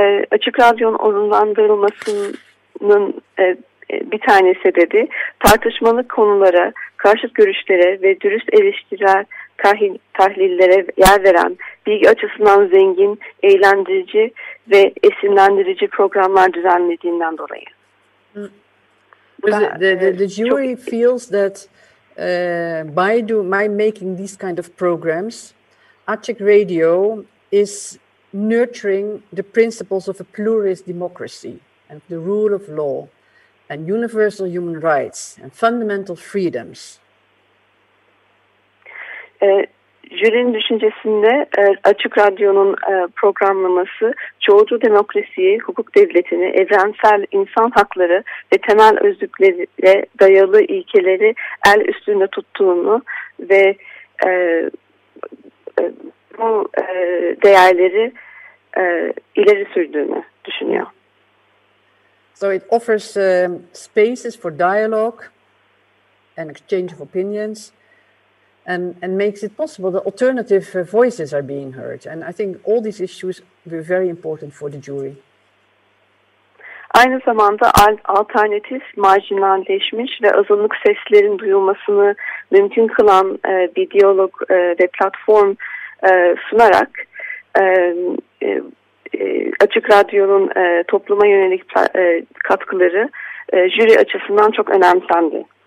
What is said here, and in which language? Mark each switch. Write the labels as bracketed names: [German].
[Turkish] Açık Radyo'nun onurlandırılmasının bir tane sebebi, tartışmalı konulara, karşıt görüşlere ve dürüst eleştiriler tahlillere yer veren, bilgi açısından zengin, eğlendirici ve esinlendirici programlar düzenlediğinden dolayı. [English] The jury feels that by making these kind of programs, Açık Radio is nurturing the principles of a pluralist democracy and the rule of law and universal human rights and fundamental freedoms. [Turkish] Jürinin düşüncesinde Açık Radyo'nun programlaması çoğulcu demokrasiyi, hukuk devletini, evrensel insan hakları ve temel özgürlüklere dayalı ilkeleri el üstünde tuttuğunu ve bu değerleri ileri sürdüğünü düşünüyor. [English] So it offers spaces for dialogue and exchange of opinions. And makes it possible that alternative voices are being heard. And I think all these issues were very important for the jury. [Turkish] Aynı zamanda alternatif, marjinalleşmiş ve azınlık seslerin duyulmasını mümkün kılan bir diyalog ve platform sunarak Açık Radyo'nun topluma yönelik katkıları jüri açısından çok önemsendi.